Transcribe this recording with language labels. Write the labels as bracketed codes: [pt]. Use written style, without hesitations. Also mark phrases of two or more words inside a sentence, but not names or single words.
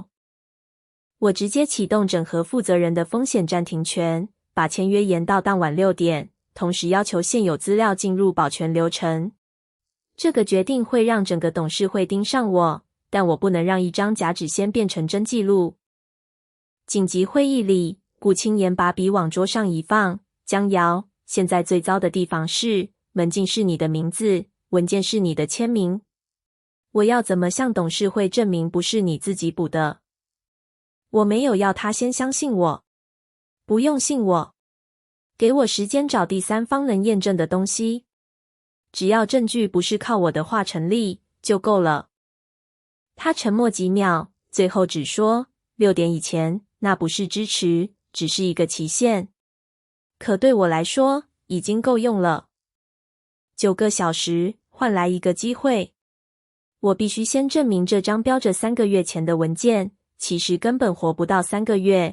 [zh] 我直接啟動整合負責人的風險暫停權，把簽約延到當晚6點，同時要求現有資料進入保全流程。這個決定會讓整個董事會盯上我，但我不能讓一張假紙先變成真記錄。緊急會議裡，顧清言把筆往桌上一放，江瑤，現在最糟的地方是，門禁是你的名字，文件是你的簽名。我要怎麼向董事會證明不是你自己補的？我沒有要他先相信我，不用信我，給我時間找第三方能驗證的東西。只要證據不是靠我的話成立，就夠了。他沉默幾秒，最後只說6點以前，那不是支持，只是一個期限。可對我來說，已經夠用了。9個小時換來一個機會，我必須先證明這張標着3個月前的文件，其實根本活不到3個月。